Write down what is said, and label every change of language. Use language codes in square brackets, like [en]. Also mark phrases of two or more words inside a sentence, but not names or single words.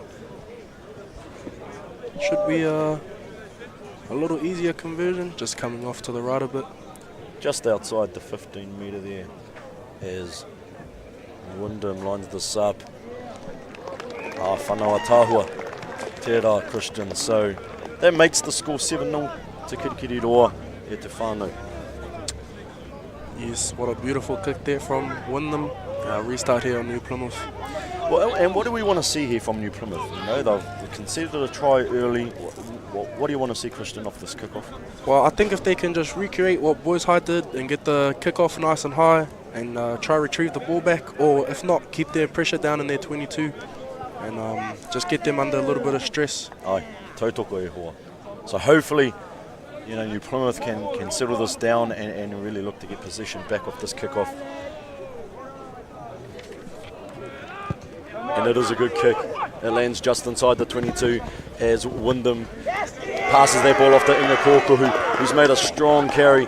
[en] Should be a little easier conversion, just coming off to the right a bit. Just outside the 15 metre there as Wyndham lines this up. [mi] Whanau Tahua, Tērā, [en] Christian. So that makes the score 7-0 to Kirikiriroa [mi] e te whānau. [en] Yes, what a beautiful kick there from Wyndham. Restart here on New Plymouth. Well, and what do we want to see here from New Plymouth? You know, they've conceded a try early. What do you want to see, Christian, off this kickoff? Well, I think if they can just recreate what Boys High did and get the kickoff nice and high and try retrieve the ball back, or if not, keep their pressure down in their 22 and just get them under a little bit of stress. [mi] Ai, tautoko e hoa. [en] So hopefully, you know, New Plymouth can settle this down and really look to get possession back off this kickoff. And it is a good kick. It lands just inside the 22 as Wyndham passes that ball off to Inga Kōku, who's made a strong carry.